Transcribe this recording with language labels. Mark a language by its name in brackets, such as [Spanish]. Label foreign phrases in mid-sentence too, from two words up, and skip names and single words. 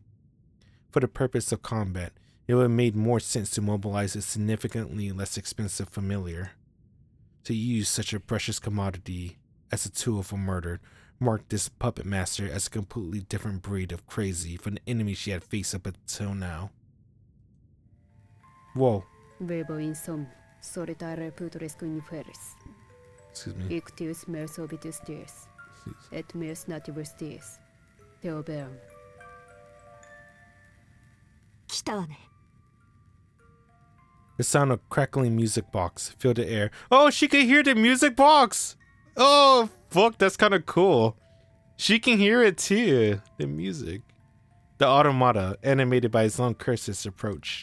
[English] For the purpose of combat, it would have made more sense to mobilize a significantly less expensive familiar. To use such a precious commodity as a tool for murder marked this puppet master as a completely different breed of crazy from the enemy she had faced up until now. Whoa. [Latin] Verbo in sum, solitare putresque inferis. [English] Excuse me. [Latin] Ictius mers obitus dies, et mers nativus dies. Theoberum. [Japanese] 来たわね。 [English] The sound of crackling music box filled the air. Oh, she can hear the music box! Oh, fuck, that's kind of cool. She can hear it too, the music. The automata, animated by its long curses, approached.